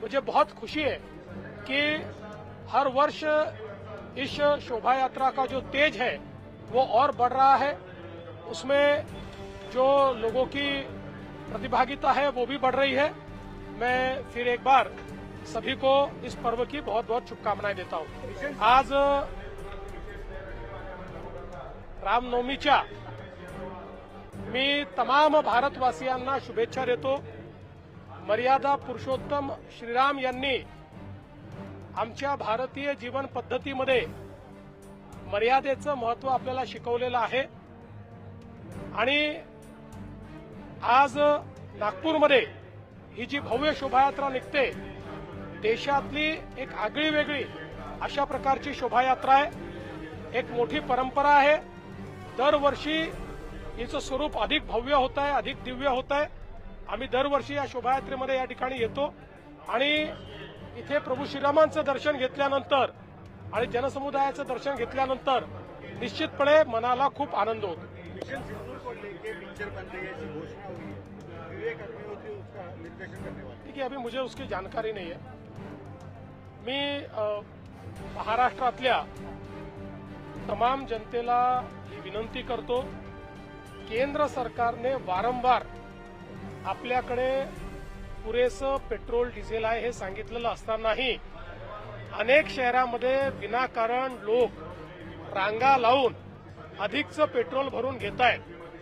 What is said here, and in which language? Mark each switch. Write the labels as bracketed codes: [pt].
[hi] मुझे बहुत खुशी है कि हर वर्ष इस शोभा यात्रा का जो तेज है वो और बढ़ रहा है। उसमें जो लोगों की प्रतिभागिता है वो भी बढ़ रही है। मैं फिर एक बार सभी को इस पर्व की बहुत बहुत शुभकामनाएं देता हूं। [mr] आज रामनवमीच्या मी तमाम भारतवासियांना शुभेच्छा देतो। मर्यादा पुरुषोत्तम श्रीराम यांनी आमच्या भारतीय जीवन पद्धतीमध्ये मर्यादेचं महत्त्व आपल्याला शिकवलेलं आहे आणि आज नागपूरमध्ये ही जी भव्य शोभायात्रा निघते, देशातली एक आगळी वेगळी अशा प्रकारची शोभायात्रा आहे। एक मोठी परंपरा आहे। दरवर्षी हिचं स्वरूप अधिक भव्य होत आहे, अधिक दिव्य होत आहे। आम्ही दरवर्षी या शोभायात्रेमध्ये या ठिकाणी येतो आणि इथे प्रभू श्रीरामांचं दर्शन घेतल्यानंतर आणि जनसमुदायाचं दर्शन घेतल्यानंतर निश्चितपणे मनाला खूप आनंद होतो। [hi] मिशन सिंदूर को लेके पिक्चर बन रही है, ऐसी घोषणा हुई है। विवेक अग्निहोत्री उसका निर्देशन करने वाले। देखिए, अभी मुझे उसकी जानकारी नहीं है। [mr] मी महाराष्ट्रातल्या तमाम जनतेला ही विनंती करतो, केंद्र सरकारने वारंवार आपल्याकडे पुरेसं पेट्रोल डिझेल आहे हे सांगितलेलं असतानाही अनेक शहरांमध्ये विनाकारण लोक रांगा लावून अधिकचं पेट्रोल भरून घेत आहेत।